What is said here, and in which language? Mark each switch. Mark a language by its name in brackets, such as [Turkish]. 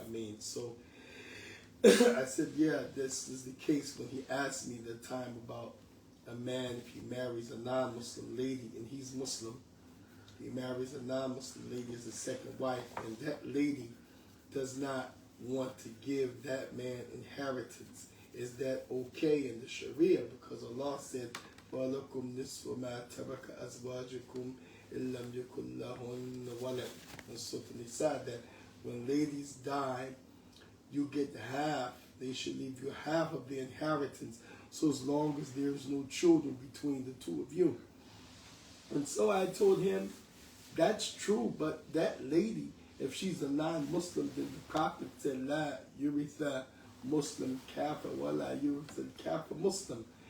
[English] I mean, so I said, yeah, this is the case when he asked me the time about a man if he marries a non-Muslim lady and he's Muslim. He marries a non-Muslim lady as a second wife, and that lady does not want to give that man inheritance. Is that okay in the Sharia? Because Allah said, [Arabic] وَلَكُمْ نِصْفُ مَا تَرَكَ أَزْوَاجُكُمْ إِن لَمْ يَكُنْ لَهُنَّ وَلَدٌ. [English] And so he said that when ladies die, you get half. They should leave you half of the inheritance, so as long as there's no children between the two of you. And so I told him, that's true, but that lady, if she's a non-Muslim, then the Prophet said, [Arabic] La yuritha Muslim kafir, wala yuritha kafir Muslim.